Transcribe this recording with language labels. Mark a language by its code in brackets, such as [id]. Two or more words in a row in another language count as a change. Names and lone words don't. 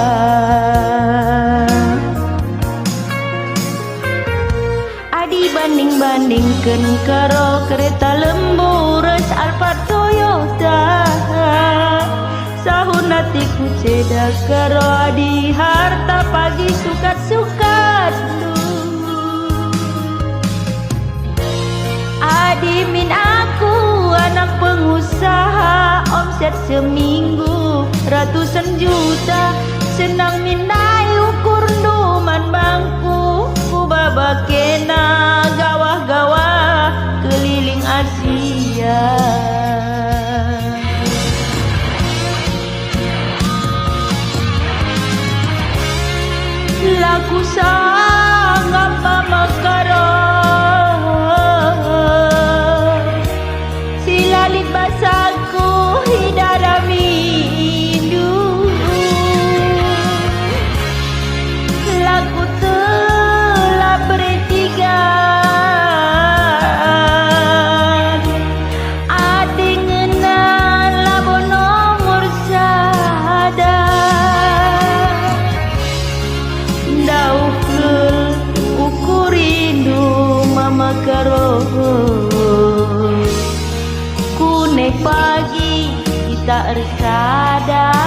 [btx] Adi banding-bandingkan karo kereta lembu res Alphard Toyota. Sahun hatiku ceda karo adi harta pagi sukat-sukat. Adi min aku [id] anak pengusaha, omset seminggu ratusan juta. [btx] Senang mindai ukur duman bangku, ku baba kena gawah-gawah [id] keliling Asia. [btx] Laku sangat mama karo silalit basaku hidara mindu. Laku telah bertiga adi ngenal labo nomor sada. Dauh ukur rindu mama karo kune pagi kita ersada.